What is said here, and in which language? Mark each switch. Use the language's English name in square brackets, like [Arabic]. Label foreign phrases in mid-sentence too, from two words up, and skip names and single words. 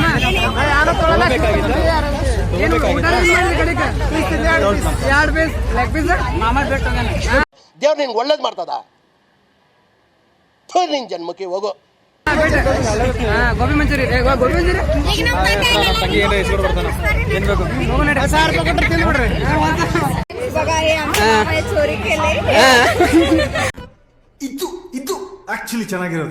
[Kannada] ಯಾರು ತೊಗೊಳಲ್ಲ ಏನು ಊಟ ಕಡೆಗೆ 2 [English] piece leg piece [Kannada] ಮಾಮ ಬೇಕು ದೇವ್ರು ನಿನ್ಗೆ ಒಳ್ಳೇದು ಮಾಡ್ತದ ನಿನ್ ಜನ್ಮಕ್ಕೆ ಹೋಗೋ ಗೋಬಿ ಮಂಚೂರಿ ಗೋಬಿ ಮಂಚೂರಿ [Marathi] बघा हे आमच्या मामाने चोरी केले [Kannada] ಇದು ಆಕ್ಚುಲಿ ಚೆನ್ನಾಗಿರೋದು